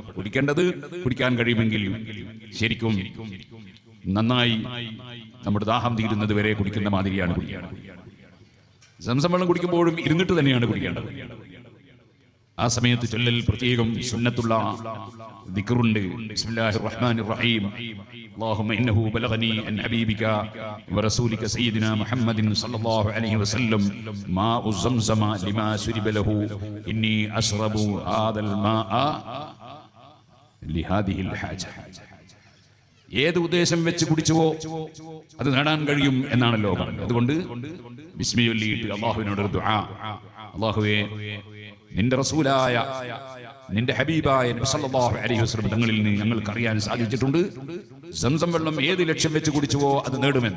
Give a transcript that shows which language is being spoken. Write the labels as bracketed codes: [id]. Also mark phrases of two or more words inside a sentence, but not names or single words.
[ml] കുടിക്കേണ്ടത് കുടിക്കാൻ കഴിയുമെങ്കിൽ ശരിക്കും നന്നായി നമ്മുടെ ദാഹം തീരുന്നത് വരെ കുടിക്കുന്ന മാതിരിയാണ് കുടിക്കേണ്ടത്. സംസം വെള്ളം കുടിക്കുമ്പോഴും ഇരുന്നിട്ട് തന്നെയാണ് കുടിക്കേണ്ടത്. ആ സമയത്ത് ചൊല്ലൽ പ്രത്യേകം സുന്നത്തുള്ള ദിക്റുണ്ട്. [ar] بسم الله الرحمن الرحيم. اللهم إنه بلغني عن حبيبك ورسولك سيدنا محمد صلى الله عليه وسلم ماء زمزم لما شرب له إني أشرب هذا الماء لهذه الحاجة. [ml] ഏത് ഉദ്ദേശം വെച്ച് കുടിച്ചുവോ അത് നേടാൻ കഴിയും എന്നാണല്ലോ പറഞ്ഞത്. അതുകൊണ്ട് ബിസ്മി ചൊല്ലിയിട്ട് അല്ലാഹുവിനോട് ഒരു ദുആ, അല്ലാഹുവേ നിന്റെ റസൂലായ നിന്റെ ഹബീബായ നബി [ar] صلى الله عليه وسلم [ml] തങ്ങളിൽ നിന്ന് ഞങ്ങൾക്ക് അറിയാൻ സാധിച്ചിട്ടുണ്ട് സംസം വെള്ളം ഏത് ലക്ഷ്യം വെച്ച് കുടിച്ചുവോ അത് നേടുമെന്ന്.